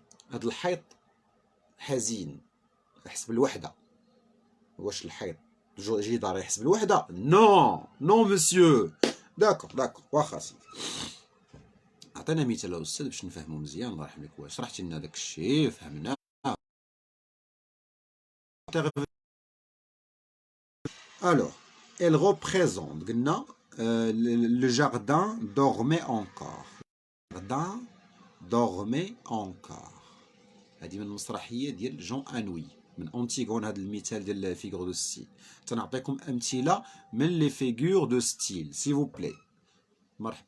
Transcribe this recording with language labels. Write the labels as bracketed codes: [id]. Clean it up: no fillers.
[ar] هاد الحيط حزين، يحس بالوحده. واش الحيط جدار يحس بالوحده؟ نو نو مسيو. داكوغ داكوغ، واخا سيدي. عطينا مثال الاستاذ باش نفهمو مزيان. الله يرحم لك، واش شرحتي لنا داك الشيء فهمنا. [fr] Alors, elle représente le jardin dormait encore. Le jardin dormait encore. [ar] هذه من المسرحيه ديال جون انوي من أنتيغون. هذا المثال ديال فيغور دو ستيل. تنعطيكم امثله من لي فيغور دو ستيل سي فو بلي. مرحبا.